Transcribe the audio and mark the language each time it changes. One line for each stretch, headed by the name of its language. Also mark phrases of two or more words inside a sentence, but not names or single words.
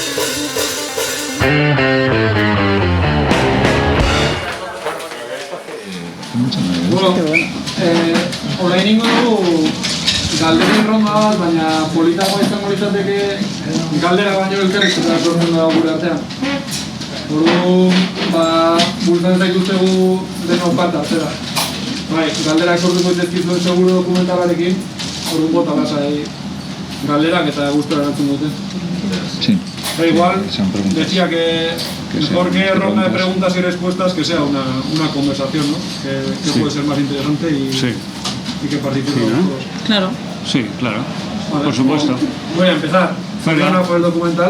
Basque: Orain ingo dugu galderen ronda bat, baina politagoa izango litzateke galdera baino elkarrizketa sortzen dago gure artean. Bultzen zaituztegu denok bat atzera. Galderak sortuko dizkizu seguro dokumentalarekin, bota lasai galderak eta gustura erantzun dute.
Spanish: Sí. Da igual, decía que mejor que ronda de preguntas y respuestas que sea una conversación, ¿no? Que puede ser más interesante y que participen todos. Claro. Sí, claro. Vale, por supuesto. Voy a empezar. Perdona por el documental.